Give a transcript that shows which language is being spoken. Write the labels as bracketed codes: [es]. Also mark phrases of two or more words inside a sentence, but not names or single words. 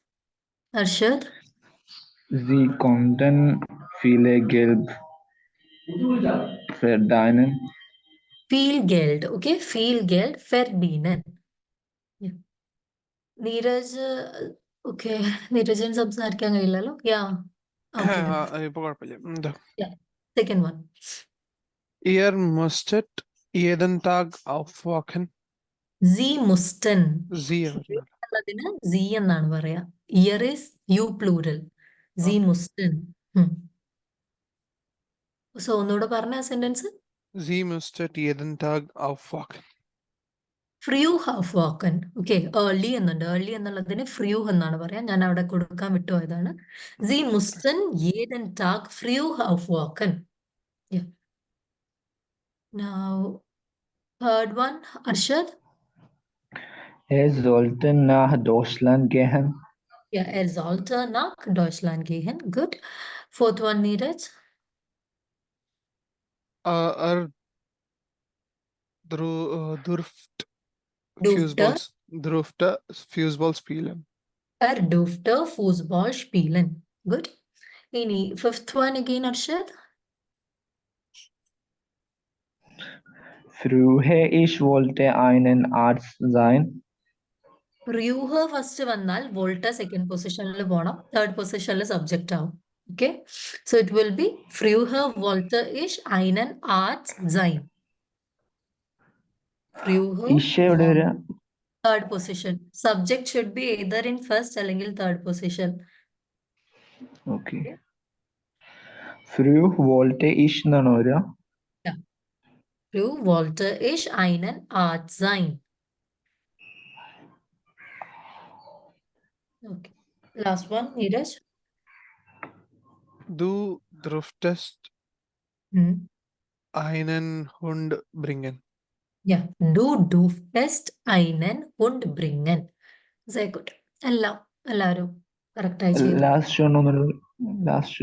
[de] Arshad. Sie konnten viele Geld verdienen. Viel Geld. Okay, viel Geld verdienen. [en] Yeah. [ml] നീരജ് ഓക്കെ നീരജിന് സംസാരിക്കാൻ കഴിയില്ലല്ലോ യാ ഓക്കെ ഇപ്പൊ കുഴപ്പമില്ല. എന്താ [en] second one [de] Ihr musstet jeden Tag aufwachen. Sie mussten [ml] Sie പറഞ്ഞാൽ. എന്നുള്ളതിന് സി എന്നാണ് പറയാ ഇയർ [en] is you plural [de] Sie mussten [ml] സോ ഒന്നുകൂടെ പറഞ്ഞ ആ സെന്റൻസ് [de] Sie musstet jeden Tag aufwachen. früh aufwachen [ml] ഓക്കെ ഏർലി എന്നുണ്ട് ഏർലി എന്നുള്ളതിന് ഫ്രൂ എന്നാണ് പറയാ ഞാൻ അവിടെ കൊടുക്കാൻ വിട്ടുപോയതാണ് [de] Sie mussten jeden Tag früh aufwachen [en] Now, third one, [ml] Arshad. [de] Er sollte nach Deutschland gehen. Ja, er sollte nach Deutschland gehen. [en] Good. Fourth one, Neeraj. [de] Er durfte Durfte, Fußball spielen. er durfte Fußball spielen. [en] Good. Ini, fifth one again, Arshad. [de] Früher ich wollte einen Arzt sein. [ml] Früher first വന്നാൽ വോൾട്ട സെക്കൻഡ് പൊസിഷനിൽ പോണം തേർഡ് പൊസിഷനിൽ സബ്ജക്റ്റ് ആവും [en] okay so it will be [de] früher wollte ich einen Arzt sein. Früher [ml] Ich എവിടെ വരിക? [en] third position. Subject should be either in first അല്ലെങ്കിൽ third position. [de] Okay. Früher wollte ich എന്നാണ് വരിക. Früher wollte ich einen Arzt sein. [en] Okay. Last one, Neeraj. [de] Du durftest Hmm. einen Hund bringen. [en] Yeah. [de] Du durftest einen Hund bringen. Sehr gut. [ml] എല്ലാവരും കറക്റ്റായി ചെയ്തു. [en] last last